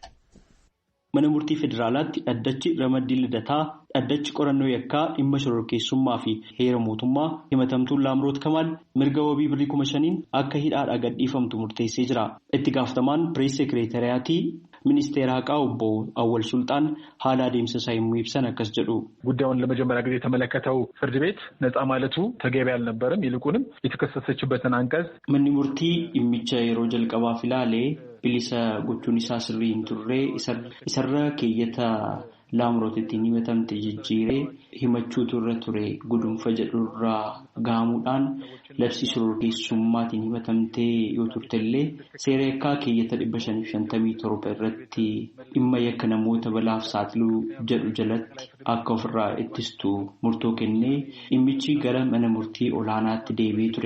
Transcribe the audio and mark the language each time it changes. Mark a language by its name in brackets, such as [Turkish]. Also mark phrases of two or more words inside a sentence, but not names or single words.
[Oromo] Mana murtii federaalaatti dhaddachi ramaddii lidataa dhaddachi qorannoo yakkaa dhimma shororkeessummaa fi heera mootummaa himatamtuun Laamroot Kamaal mirga wabii birrii 5,000 akka hidhaadhaa gadhiifamtu murteessee jira. Itti gaafatamaan pirees sekireetariyaatii ministeera haqaa obbo Awwal Sultaan haala adeemsa isaa yommuu ibsan akkas jedhu. [Amharic] ጉዳዩን ለመጀመሪያ ጊዜ የተመለከተው ፍርድ ቤት ነፃ ማለቱ ተገቢ አልነበረም ይልቁንም የተከሰሰችበትን አንቀጽ [Oromo] manni murtii dhimmicha yeroo jalqabaaf ilaalee bilisa gochuun isaa sirrii hin turre isarra keeyyata Laamrootiin himatamte jijjiiree himachuutu irra ture gudunfa jedhurraa gaamuudhaan labsii shororkeessummaatiin himatamtee yoo turtellee seera yakkaa keeyyata 557 irratti dhimma yakka namoota balaaf saaxiluu jedhu jalatti akka ofirraa ittistu murtoo kennee dhimmichi gara mana murtii olaanaatti deebi'ee ture.